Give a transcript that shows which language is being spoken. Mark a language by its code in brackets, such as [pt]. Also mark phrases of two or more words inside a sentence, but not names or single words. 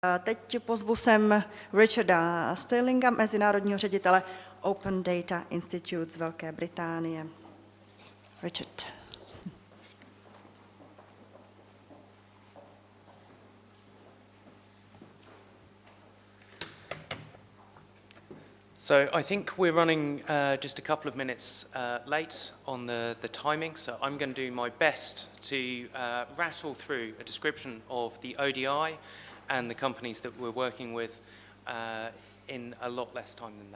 [cs] Teď pozvu sem Richarda Stirlinga, mezinárodního ředitele Open Data Institute z Velké Británie. Richard. [en] So I think we're running just a couple of minutes late on the timing, so I'm going to do my best to rattle through a description of the ODI and the companies that we're working with in a lot less time than that.